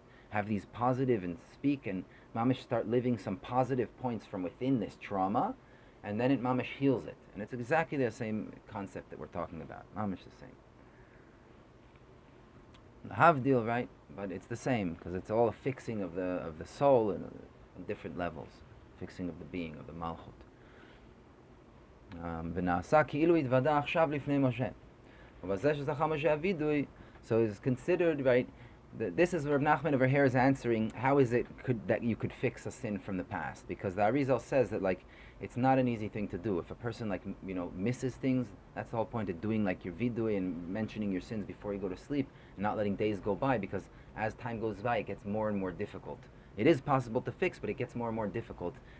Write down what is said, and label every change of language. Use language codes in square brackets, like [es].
[en] Have these positive and speak and mamish start living some positive points from within this trauma, and then it mamish heals it. And it's exactly the same concept that we're talking about. Mamish the same. The havdil, right? But it's the same, because it's all a fixing of the soul on different levels, fixing of the being, of the malchut. [he] ונעשה כאילו התוודה עכשיו לפני משה. ובזה שזכה משה הווידוי, [en] so it's considered, right, this is where Reb Nachman over here is answering, how is it that you could fix a sin from the past? Because the Arizal says that, it's not an easy thing to do. If a person, misses things, that's the whole point of doing, your vidui and mentioning your sins before you go to sleep, and not letting days go by, because as time goes by, it gets more and more difficult. It is possible to fix, but it gets more and more difficult